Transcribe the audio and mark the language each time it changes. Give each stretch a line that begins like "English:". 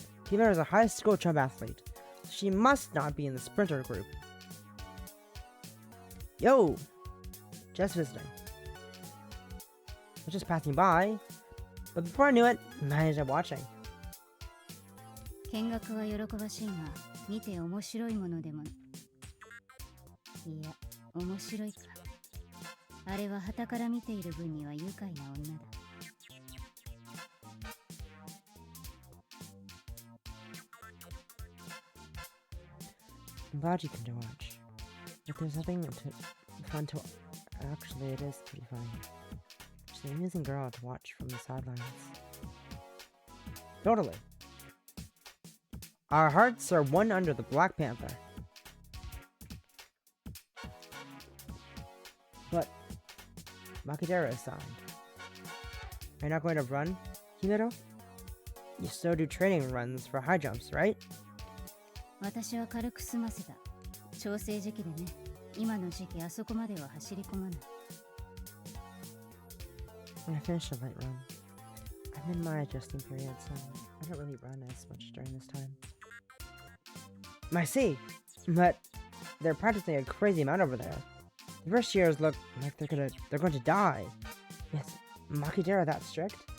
English: Himuro is a high school jump athlete. She must not be in the sprinter group. Yo! Just visiting. I was just passing by, but before I knew it, I ended up watching.
Japanese: 見学は喜ばしいが、見て面白いものでも。いや、面白いか。あれは傍から見ている分には愉快な女だ。
English: I'm glad you came to watch. If there's nothing fun to... Actually, it is pretty funny. She's an amusing girl to watch from the sidelines. Totally. Our hearts are one under the Black Panther. But Makidera is silent. Are you not going to run, Himuro? You still do training runs for high jumps, right?
Japanese: 私は軽く済ませた。調整時期でね。今の時期あそこまでは走り込まない。
English: I finished a light run. I'm in my adjusting period, so I don't really run as much during this time. I see, but they're practicing a crazy amount over there. The first years look like they're going to die. Is Makidera that strict?